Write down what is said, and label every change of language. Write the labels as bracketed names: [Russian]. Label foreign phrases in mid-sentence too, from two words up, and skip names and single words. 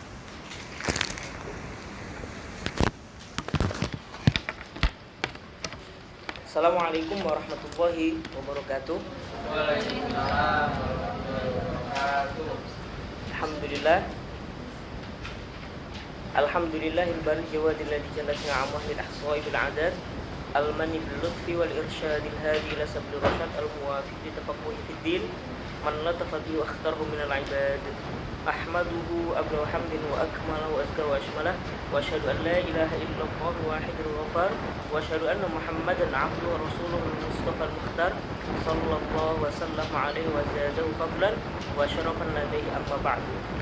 [Arabic] السلام عليكم ورحمة الله وبركاته. وعليكم السلام ورحمة الله وبركاته. الحمد لله. الحمد لله البار الجواد الذي جلت نعمه للإحصاء بالعدد. المان باللطف والإرشاد الهادي إلى سبيل الرشاد الموفق للتفقه في الدين. من لطف به واختاره من العباد. أحمده أبلغ حمد وأكمله وأزكاه وأشمله وأشهد أن لا إله إلا الله الواحد الغفار وأشهد أن محمدا عبده ورسوله المصطفى المختار صلى الله وسلم عليه وزاده فضلا وشرفا لديه أما بعد.